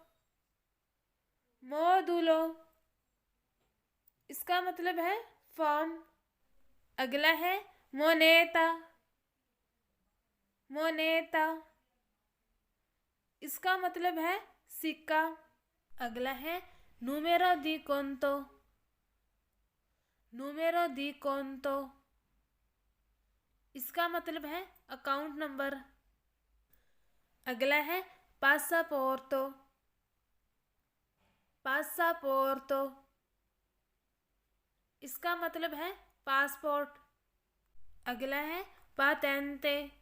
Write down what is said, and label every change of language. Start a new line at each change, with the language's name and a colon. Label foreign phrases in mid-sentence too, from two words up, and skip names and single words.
Hindi: मोदुलो इसका मतलब है फॉर्म। अगला है मोनेता। मोनेता इसका मतलब है सिक्का। अगला है
Italian: número di conto। número di conto
Hindi: इसका मतलब है अकाउंट नंबर। अगला है पासापोर्टो। पासापोर्टो इसका मतलब है पासपोर्ट। अगला है पातेंते।